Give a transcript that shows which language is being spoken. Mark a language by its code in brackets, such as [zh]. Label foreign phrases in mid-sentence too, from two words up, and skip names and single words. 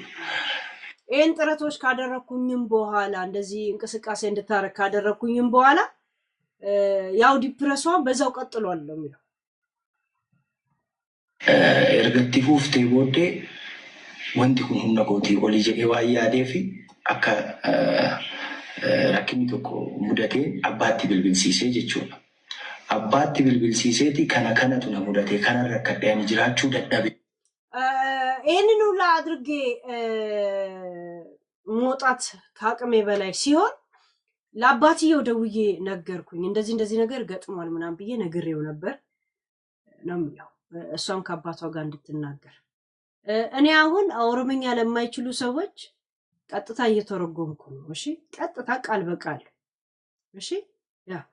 [am] ይሄን ጥረቶች ካደረኩኝም በኋላ እንደዚህ እንቅስቃሴ እንድታረክ ካደረኩኝም በኋላ ያው ዲፕረሷን በዛው ቀጥሏል ነው የሚለው [om] ኤርገቲፉፍቴ ቦዴ ወንዲ ኩን ሁምና ጎቲ ኦሊ ጀዴ ዋያዴፊ አካ rakkinni tokko mudate abbaatti bilbilsiisee jechuudha. Abbaatti bilbilsiiseeti kana kanatu na mudate kanarra rakkadhee jiraachuu dadhabe. [am] ይሄንን ሁላ አድርጌ ሞጣት ከአቅሜ በላይ ሲሆን ለአባትየው ደውዬ ነገርኩኝ እንደዚህ ነገር ገጥሟል ምናምን ብዬ ነግሬው ነበር ነው የሚለው እሷም ከአባቷ ጋር እንድትናገር እኔ አሁን ኦሮምኛ ለማይችሉ ሰዎች ቀጥታ እየተረጎምኩ ነው እሺ ቀጥታ ቃል በቃል እሺ ያ